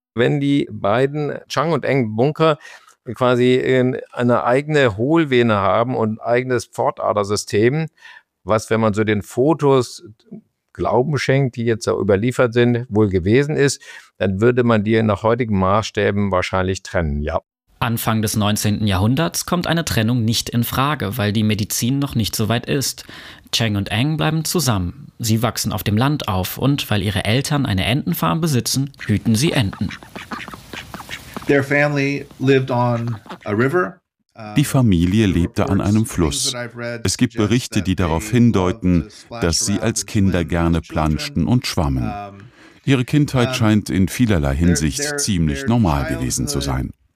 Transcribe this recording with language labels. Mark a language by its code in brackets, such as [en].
[de] Wenn die beiden Cheng und Eng Bunker quasi eine eigene Hohlvene haben und ein eigenes Pfortadersystem, was, wenn man so den Fotos Glauben schenkt, die jetzt auch überliefert sind, wohl gewesen ist, dann würde man die nach heutigen Maßstäben wahrscheinlich trennen, ja. Anfang des 19. Jahrhunderts kommt eine Trennung nicht in Frage, weil die Medizin noch nicht so weit ist. Cheng und Eng bleiben zusammen. Sie wachsen auf dem Land auf und weil ihre Eltern eine Entenfarm besitzen, hüten sie Enten. [en] Their family lived on a river. [de] Die Familie lebte an einem Fluss. Es gibt Berichte, die darauf hindeuten, dass sie als Kinder gerne planschten und schwammen. Ihre Kindheit scheint in vielerlei Hinsicht ziemlich normal gewesen zu sein.